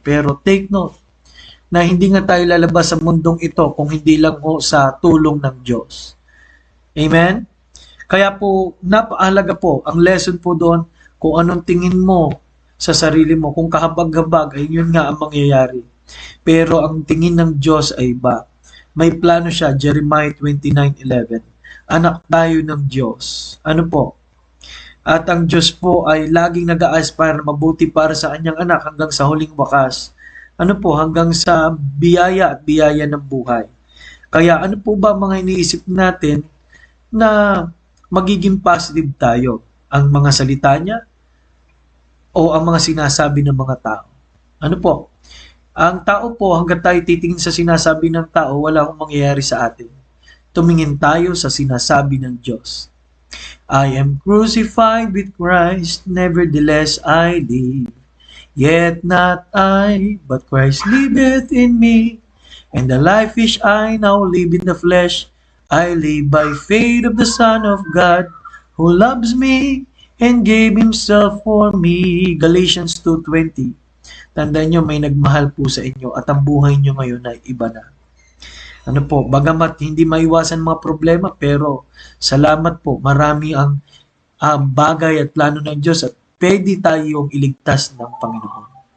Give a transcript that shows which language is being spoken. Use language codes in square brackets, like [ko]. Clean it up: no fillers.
[tl] Pero take note, na hindi nga tayo lalabas sa mundong ito kung hindi lang ho sa tulong ng Diyos. Amen? Kaya po, napahalaga po, ang lesson po doon, kung anong tingin mo sa sarili mo, kung kahabag-habag, ay yun nga ang mangyayari. Pero ang tingin ng Diyos ay iba. May plano siya, Jeremiah 29:11. Anak tayo ng Diyos. Ano po? At ang Diyos po ay laging nag-a-aspire na mabuti para sa kanyang anak hanggang sa huling wakas. Ano po? Hanggang sa biyaya at biyaya ng buhay. Kaya ano po ba mga iniisip natin na magiging positive tayo? Ang mga salita niya o ang mga sinasabi ng mga tao? Ano po? Ang tao po, hanggang tayo titingin sa sinasabi ng tao, wala akong mangyayari sa atin. Tumingin tayo sa sinasabi ng Diyos. [en] I am crucified with Christ, nevertheless I live. Yet not I, but Christ liveth in me. And the life which I now live in the flesh, I live by faith of the Son of God, who loves me and gave Himself for me. Galatians 2:20. [tl] Tandaan nyo, may nagmahal po sa inyo at ang buhay nyo ngayon ay iba na. Ano po, bagamat hindi maiwasan mga problema, pero salamat po, marami ang bagay at plano ng Diyos at pwede tayong iligtas ng Panginoon.